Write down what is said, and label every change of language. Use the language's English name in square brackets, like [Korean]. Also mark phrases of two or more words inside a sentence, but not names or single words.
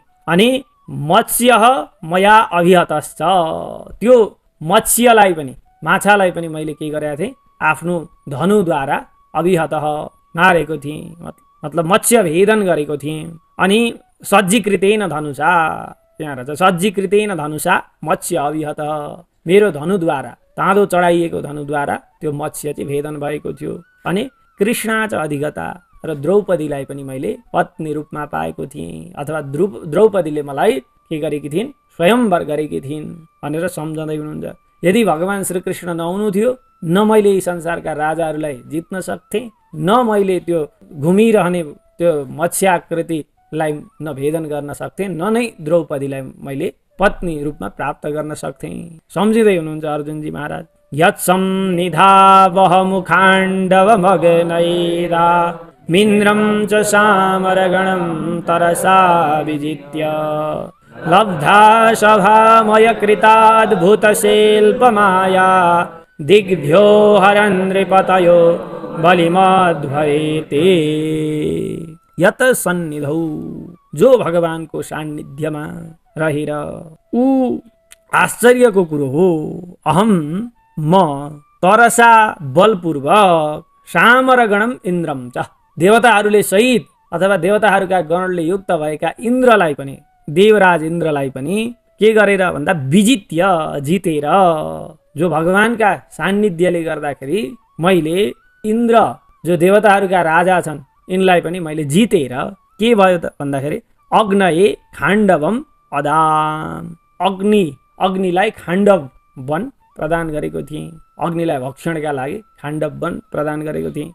[Nepali] अनि [Sanskrit] मत्स्य मया अभिहतश्च, [Nepali] त्यो मत्स्यलाई पनि माछालाई पनि मैले के गरेको थिएँ, आफ्नो धनुद्वारा अभिहत मारेको थिएँ, मतलब मत्स्य भेदन गरेको थिएँ। अनि [Sanskrit] सज्जीकृतेन धनुषा, [Nepali] त्यहाँ रहेछ [Sanskrit] सज्जीकृतेन धनुषा मत्स्य अभिहत, [Nepali] मेरो धनुद्वारा ताँदो चढाइएको धनुद्वारा त्यो मत्स्य चाहिँ भेदन भएको थियो। [Sanskrit] अनि कृष्णा च अधिगता, [Nepali] र द्रौपदीलाई पनि मैले पत्नी रूपमा पाएको थिएँ अथवा द्रौपदीले मलाई के गरेकी थिइन्, स्वयंवर गरेकी थिइन् भनेर सम्झँदै हुनुहुन्छ। यदि भगवान श्रीकृष्ण नहुनु थियो न मैले यी संसारका राजाहरूलाई जित्न सक्थेँ, न मैले त्यो घुमिरहने त्यो मत्स्याकृतिलाई न भेदन गर्न सक्थेँ, न नै द्रौपदीलाई मैले पत्नी रूपमा प्राप्त गर्न सक्थेँ। सम्झिँदै हुनुहुन्छ अर्जुनजी महाराज। [Sanskrit] यत्सं निधावह मुखाण्डव मग्नैरा मिन्द्रं च सामरगणं तरसा विजित्य लब्धा सभामय कृताद्भुतशिल्पमाया दिग्भ्यो हरन् नृपतयो बलिमध्वरेते। यत सन्निधौ, [Nepali] जो भगवानको सान्निध्यमा रहेर, ऊ आश्चर्यको कुरो हो। [Sanskrit] अहम म तरसा बलपूर्वक सामरगणम इन्द्रम च, [Nepali] देवताहरूले सहित अथवा देवताहरूका गणले युक्त भएका इन्द्रलाई पनि, देवराज इन्द्रलाई पनि के गरेर भन्दा विजित्य जितेर, जो भगवानका सान्निध्यले गर्दाखेरि मैले इन्द्र जो देवताहरूका राजा छन् यिनलाई पनि मैले जितेर के भयो त भन्दाखेरि [Sanskrit] अग्नये खाण्डवम अदाम, [Nepali] अग्निलाई खाण्डव वन प्रदान गरेको थिएँ, अग्निलाई भक्षणका लागि खाण्डव वन प्रदान गरेको थिएँ।